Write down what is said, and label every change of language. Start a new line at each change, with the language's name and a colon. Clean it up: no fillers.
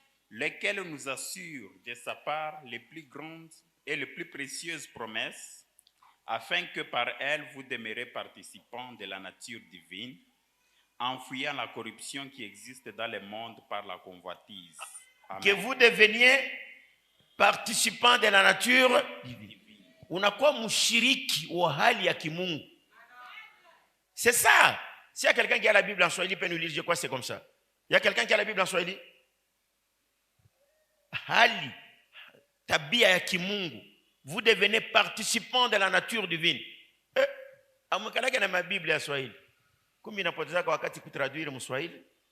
French: Lesquels nous assurent de sa part les plus grandes et les plus précieuses promesses, afin que par elles vous demeurez participants de la nature divine, enfuyant la corruption qui existe dans le monde par la convoitise. Amen. Que vous deveniez participants de la nature divine.
Swahili: Unakuwa mshiriki wa hali ya kimungu.
French: C'est ça. S'il y a quelqu'un qui a la Bible en Swahili, il peut nous lire, je crois que c'est comme ça. Il y a quelqu'un qui a la Bible en Swahili?
Swahili: Hali, tabia ya kimungu.
French: Vous devenez participants de la nature divine.
Lingala: Amukalaka na ma
French: Bible en Swahili. Comme il n'a pas dit ça wakati traduire en Swahili.